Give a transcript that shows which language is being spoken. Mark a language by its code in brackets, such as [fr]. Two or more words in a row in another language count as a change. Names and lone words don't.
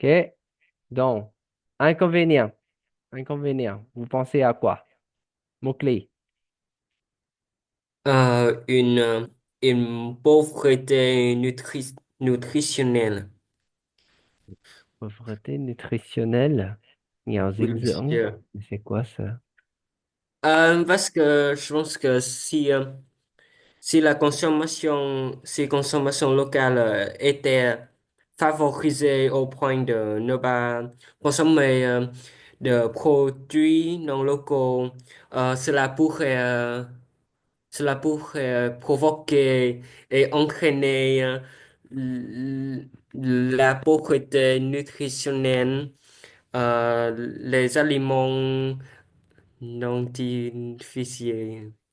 [fr] Donc, inconvénients. Inconvénients. Vous pensez à quoi? Mots-clés. une pauvreté nutritionnelle. Pauvreté nutritionnelle. [vi] Nghèo [fr] Oui, [vi] dinh dưỡng. [fr] monsieur. Mais c'est quoi ça? Parce que je pense que si si consommation locale était favorisée au point de ne pas consommer de produits non locaux, euh, cela pourrait, euh, cela pourrait provoquer et entraîner la pauvreté nutritionnelle, les aliments non difficiles.